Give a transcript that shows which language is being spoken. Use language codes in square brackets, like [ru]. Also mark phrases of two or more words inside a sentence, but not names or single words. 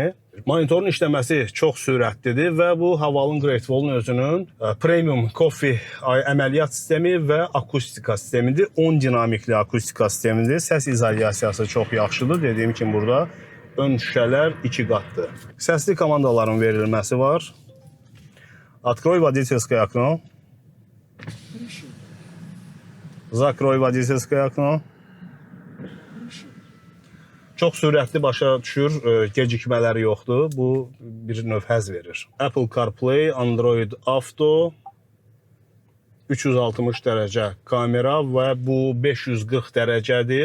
[az] Monitorun işləməsi çox sürətlidir və bu Havalın Great Wall-un özünün Premium Coffee əməliyyat sistemi və akustika sistemidir. 10 dinamikli akustika sistemidir. Səs izolyasiyası çox yaxşıdır. Dediyim kimi burada ön şüşələr 2 qatdır. Səsli komandaların verilməsi var. [ru] Открой водительское окно. Закрой водительское окно. [az] Çox sürətli başa düşür, gecikmələri yoxdur. Bu bir növ həzz verir. Apple CarPlay, Android Auto, 360 dərəcə kamera və bu 540 dərəcədir.